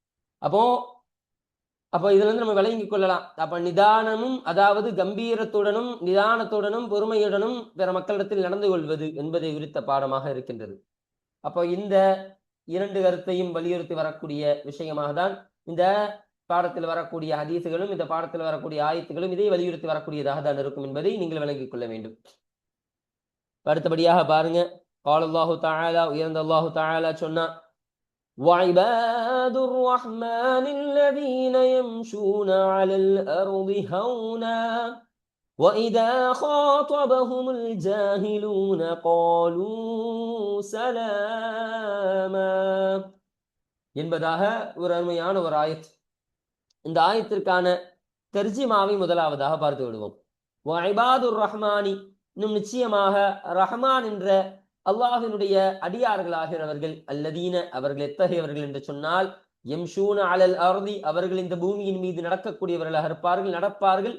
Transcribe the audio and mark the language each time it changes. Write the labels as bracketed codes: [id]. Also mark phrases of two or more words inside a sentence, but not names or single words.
[ta] அப்போ இதுல இருந்து நம்ம விளங்கிக் கொள்ளலாம். அப்ப நிதானமும், அதாவது கம்பீரத்துடனும் நிதானத்துடனும் பொறுமையுடனும் பிற மக்களிடத்தில் நடந்து கொள்வது என்பதை குறித்த பாடமாக இருக்கின்றது. அப்போ இந்த இரண்டு கருத்தையும் வலியுறுத்தி வரக்கூடிய விஷயமாக தான் இந்த பாடத்தில் வரக்கூடிய ஹதீசுகளும் இந்த பாடத்தில் வரக்கூடிய ஆயத்துகளும் இதை வலியுறுத்தி வரக்கூடியதாக தான் இருக்கும் என்பதை நீங்கள் விளங்கிக் கொள்ள வேண்டும். அடுத்தபடியாக பாருங்க, [ar] قال الله تعالى, [ta] உயர்ந்த [ar] الله تعالى [ta] சொன்னா, [ar] وعباد الرحمن الذين يمشون على الأرض هونا وإذا خاطبهم الجاهلون قالوا سلاما [ta] என்பதாக ஒரு அருமையான ஒரு ஆயத். இந்த ஆயத்திற்கான தர்ஜிமாவை முதலாவதாக பார்த்து விடுவோம். [ar] وعباد الرحمن, [ta] இன்னும் நிச்சயமாக ரஹ்மான் என்ற அல்லாஹினுடைய அடியார்களாகிறவர்கள், அல்லதீன அவர்கள் எத்தகையவர்கள் என்று சொன்னால், [ar] يمشون على الأرض [ta] அவர்கள் இந்த பூமியின் மீது நடக்கக்கூடியவர்களாக இருப்பார்கள், நடப்பார்கள்.